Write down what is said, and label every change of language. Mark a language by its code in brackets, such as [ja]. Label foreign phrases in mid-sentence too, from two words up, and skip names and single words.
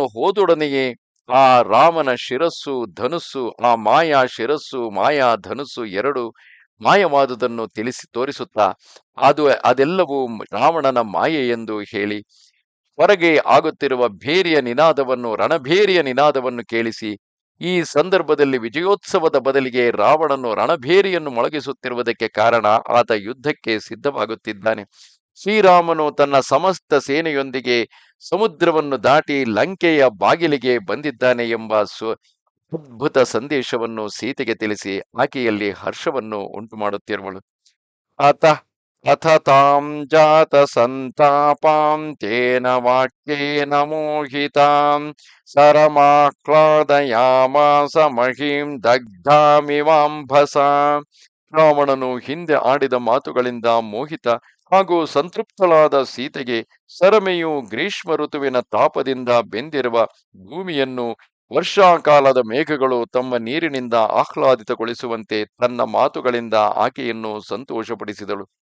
[kn] ಹೋದೊಡನೆಯೇ ಆ ರಾಮನ ಶಿರಸ್ಸು ಧನುಸ್ಸು, ಆ ಮಾಯಾ ಶಿರಸ್ಸು ಮಾಯಾ ಧನುಸ್ಸು ಎರಡು ಮಾಯವಾದುದನ್ನು ತೋರಿಸುತ್ತಾ ಅದೆಲ್ಲವೂ ರಾವಣನ ಮಾಯೆ ಎಂದು ಹೇಳಿ ಹೊರಗೆ ಆಗುತ್ತಿರುವ ರಣಭೇರಿಯ ನಿನಾದವನ್ನು ಕೇಳಿಸಿ, ಈ ಸಂದರ್ಭದಲ್ಲಿ ವಿಜಯೋತ್ಸವದ ಬದಲಿಗೆ ರಾವಣನು ರಣಭೇರಿಯನ್ನು ಮೊಳಗಿಸುತ್ತಿರುವುದಕ್ಕೆ ಕಾರಣ ಆತ ಯುದ್ಧಕ್ಕೆ ಸಿದ್ಧವಾಗುತ್ತಿದ್ದಾನೆ. ಶ್ರೀರಾಮನು ತನ್ನ ಸಮಸ್ತ ಸೇನೆಯೊಂದಿಗೆ ಸಮುದ್ರವನ್ನು ದಾಟಿ ಲಂಕೆಯ ಬಾಗಿಲಿಗೆ ಬಂದಿದ್ದಾನೆ ಎಂಬ ಅದ್ಭುತ ಸಂದೇಶವನ್ನು ಸೀತೆಗೆ ತಿಳಿಸಿ ಆಕೆಯಲ್ಲಿ ಹರ್ಷವನ್ನು ಉಂಟು ಮಾಡುತ್ತಿರುವಳು. [sa] ಅಥ ತಾಂ ಜಾತ ಸಂತಾಪಾಂ ತೇನ ವಾಕ್ಯೇನ ಮೋಹಿತಾಂ ಸರಮಾಹ್ಲಾದಯಾಮಾಸ ಮಹೀಂ ದಗ್ಧಾಮಿವಾಂಭಸ. [kn] ರಾವಣನು ಹಿಂದೆ ಆಡಿದ ಮಾತುಗಳಿಂದ ಮೋಹಿತ ಹಾಗೂ ಸಂತೃಪ್ತಳಾದ ಸೀತೆಗೆ ಸರಮೆಯು ಗ್ರೀಷ್ಮ ಋತುವಿನ ತಾಪದಿಂದ ಬೆಂದಿರುವ ಭೂಮಿಯನ್ನು ವರ್ಷಾಕಾಲದ ಮೇಘಗಳು ತಮ್ಮ ನೀರಿನಿಂದ ಆಹ್ಲಾದಿತಗೊಳಿಸುವಂತೆ ತನ್ನ ಮಾತುಗಳಿಂದ ಆಕೆಯನ್ನು ಸಂತೋಷಪಡಿಸಿದಳು.